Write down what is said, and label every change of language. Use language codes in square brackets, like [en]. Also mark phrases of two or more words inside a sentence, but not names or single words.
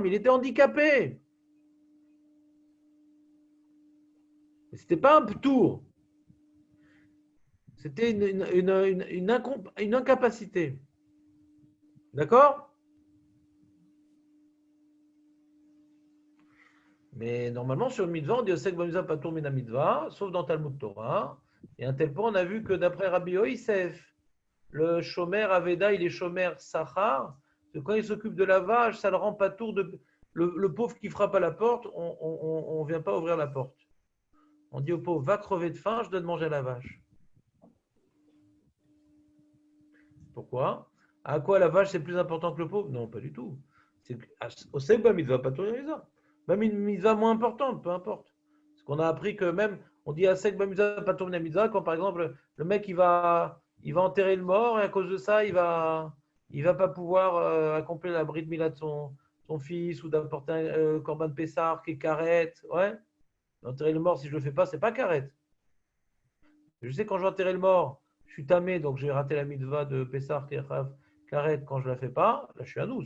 [fr] Il était handicapé. Ce n'était pas un tour. C'était une incapacité. D'accord? Mais normalement, sur le mitzvah, on dit [he] עוסק במצווה פטור מן המצווה, [fr] sauf dans [he] תלמוד תורה. [fr] Et à un tel point, on a vu que d'après Rabbi Yosef, le [he] שומר אבידה, [fr] il est [he] שומר שכר. [fr] Quand il s'occupe de la vache, ça le rend patour de. Le pauvre qui frappe à la porte, on ne vient pas ouvrir la porte. On dit au pauvre, va crever de faim, je donne manger à la vache. Pourquoi? À quoi la vache c'est plus important que le pauvre? Non, pas du tout. [he] עוסק במצווה פטור מן המצווה. [fr] Même une mitzvah moins importante, peu importe. Parce qu'on a appris que même, on dit [he] עוסק במצווה פטור מן המצווה, [fr] quand par exemple le mec il va enterrer le mort et à cause de ça il va pas pouvoir accomplir la [he] ברית מילה [fr] de son fils ou d'apporter un [he] קרבן פסח [fr] qui est karet. Ouais. Enterrer le mort, si je le fais pas, c'est pas karet. Je sais quand je vais enterrer le mort, je suis tamé, donc j'ai raté la mitzvah de pessar qui est karet quand je la fais pas, là je suis à 12.